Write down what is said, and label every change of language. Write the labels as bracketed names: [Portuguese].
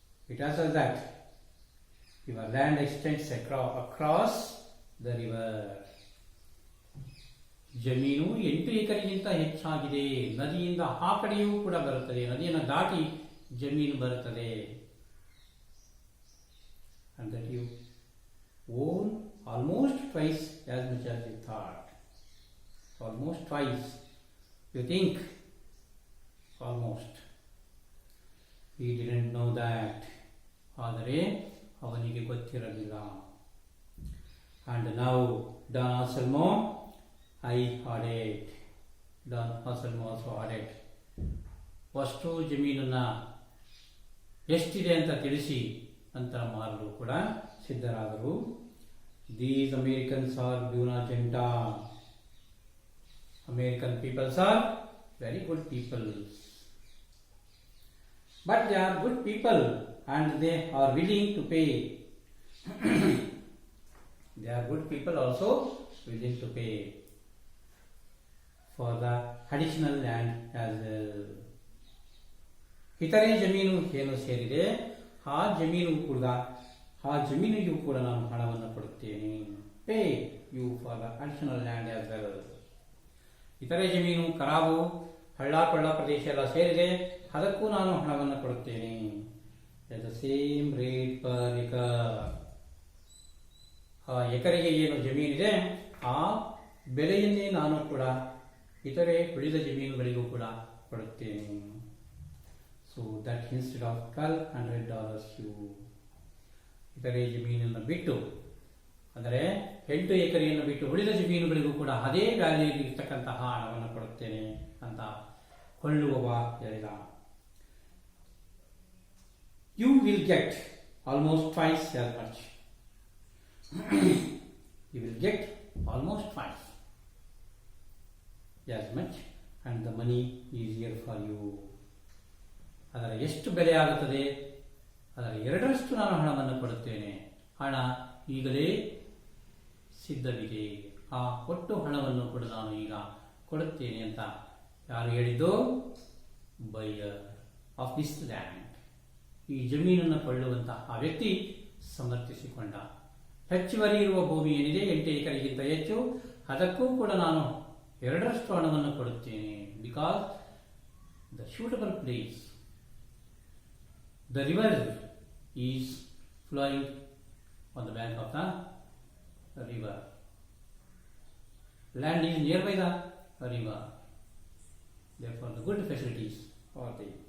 [English] It tells us that your land extends across the river. [Kannada] ಜಮೀನು 8 ಎಕರೆಗಿಂತ ಹೆಚ್ಚಾಗಿದೆ. ನದಿಯಿಂದ ಆ ಕಡೆಯೂ ಕೂಡ ಬರುತ್ತದೆ, ನದಿಯನ್ನು ದಾಟಿ ಜಮೀನು ಬರುತ್ತದೆ. [English] And that you own almost twice as much as you thought. Almost twice. You think almost. He didn't know that. [Kannada] ಆದರೆ ಅವನಿಗೆ ಗೊತ್ತಿರಲಿಲ್ಲ. [English] And now Don Anselmo, I added. Don Anselmo also added. [Kannada] ಅಷ್ಟು ಜಮೀನನ್ನ ಎಷ್ಟಿದೆ ಅಂತ ತಿಳಿಸಿ ಅಂತ ಮಾರಲು ಕೂಡ ಸಿದ್ಧರಾದರು. [English] These Americans are [Spanish] Buena Genta. [English] American peoples are very good people. But they are good people and they are willing to pay. They are good people also willing to pay for the additional land as well. [Kannada] ಇತರೆ ಜಮೀನು ಏನು ಸೇರಿದೆ ಆ ಜಮೀನಿಗೂ ಕೂಡ ನಾನು ಹಣವನ್ನು ಕೊಡುತ್ತೇನೆ. [English] Pay you for the additional land as well. [Kannada] ಇತರೆ ಜಮೀನು ಕರಾಬು ಹಳ್ಳ ಕೊಳ್ಳ ಪ್ರದೇಶ ಎಲ್ಲ ಸೇರಿದೆ, ಅದಕ್ಕೂ ನಾನು ಹಣವನ್ನು ಕೊಡುತ್ತೇನೆ. [English] The same rate per acre. [Kannada] ಆ ಎಕರೆಗೆ ಏನು ಜಮೀನಿದೆ ಆ ಬೆಲೆಯನ್ನೇ ನಾನು ಕೂಡ ಇತರೆ ಉಳಿದ ಜಮೀನುಗಳಿಗೂ ಕೂಡ ಕೊಡುತ್ತೇನೆ. [English] so that instead of $1,200 you [Kannada] ಇತರೆ ಜಮೀನನ್ನು ಬಿಟ್ಟು, ಅಂದರೆ 8 ಎಕರೆಯನ್ನು ಬಿಟ್ಟು ಉಳಿದ ಜಮೀನುಗಳಿಗೂ ಕೂಡ ಅದೇ ವ್ಯಾಲ್ಯೂ ಇರ್ತಕ್ಕಂತಹ ಹಣವನ್ನು ಕೊಡುತ್ತೇನೆ ಅಂತ ಕೊಳ್ಳುವವ ಹೇಳಿದ. [English] You will get almost twice as much. You will get almost twice as much and the money is here for you. [Kannada] ಅದರ ಎಷ್ಟು ಬೆಲೆ ಆಗುತ್ತದೆ ಅದರ 2ರಷ್ಟು ನಾನು ಹಣವನ್ನು ಕೊಡುತ್ತೇನೆ. ಹಣ ಈಗಲೇ ಸಿದ್ಧವಿದೆ. ಆ ಒಟ್ಟು ಹಣವನ್ನು ಕೂಡ ನಾನು ಈಗ ಕೊಡುತ್ತೇನೆ ಅಂತ ಯಾರು ಹೇಳಿದ್ದು? [English] Buyer of this land. [Kannada] ಈ ಜಮೀನನ್ನು ಕೊಳ್ಳುವಂತಹ ಆ ವ್ಯಕ್ತಿ ಸಮರ್ಥಿಸಿಕೊಂಡ. ಹೆಚ್ಚುವರಿ ಇರುವ ಭೂಮಿ ಏನಿದೆ 8 ಎಕರೆಗಿಂತ ಹೆಚ್ಚು, ಅದಕ್ಕೂ ಕೂಡ ನಾನು 2ರಷ್ಟು ಹಣವನ್ನು ಕೊಡುತ್ತೇನೆ. [English] Because the suitable place, the river is flowing on the bank of the river. Land is nearby the river. Therefore, the good facilities are there.